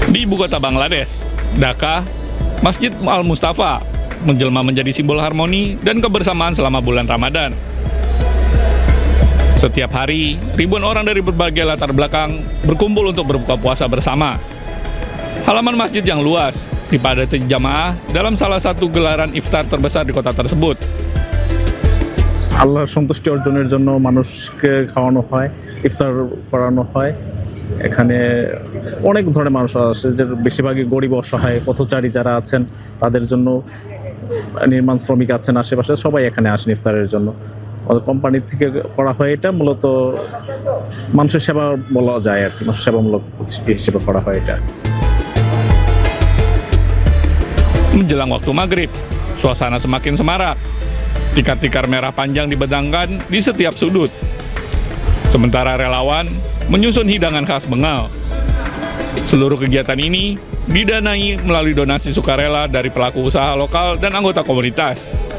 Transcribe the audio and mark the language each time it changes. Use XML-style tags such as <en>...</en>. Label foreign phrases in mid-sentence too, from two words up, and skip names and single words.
<id>ibu kota Bangladesh, Dhaka, Masjid Al-Mustafa menjelma menjadi simbol harmoni dan kebersamaan selama bulan Ramadan. Setiap hari, ribuan orang dari berbagai latar belakang berkumpul untuk berbuka puasa bersama. Halaman masjid yang luas dipadati jamaah dalam salah satu gelaran iftar terbesar di kota tersebut.</id> <bn>আল্লাহর সন্তুষ্টি অর্জনের জন্য মানুষকে খাওয়ানো হয়, ইফতার করানো হয়। এখানে অনেক ধরনের মানুষ আসে, যে বেশিরভাগই গরিব অসহায় পথচারী যারা আছেন তাদের জন্য, নির্মাণ শ্রমিক আছেন আশেপাশে, সবাই এখানে আসেন ইফতারের জন্য। কোম্পানির থেকে করা হয়, এটা মূলত মানুষের সেবা বলা যায় আর কি, মানুষের সেবামূলক প্রতিষ্ঠান হিসেবে করা হয় এটা।</bn> <id>Menjelang waktu maghrib, suasana semakin semarak. Tikar-tikar merah panjang dibedangkan di setiap sudut. Sementara relawan menyusun hidangan khas Bengal. Seluruh kegiatan ini didanai melalui donasi sukarela dari pelaku usaha lokal dan anggota komunitas.</id>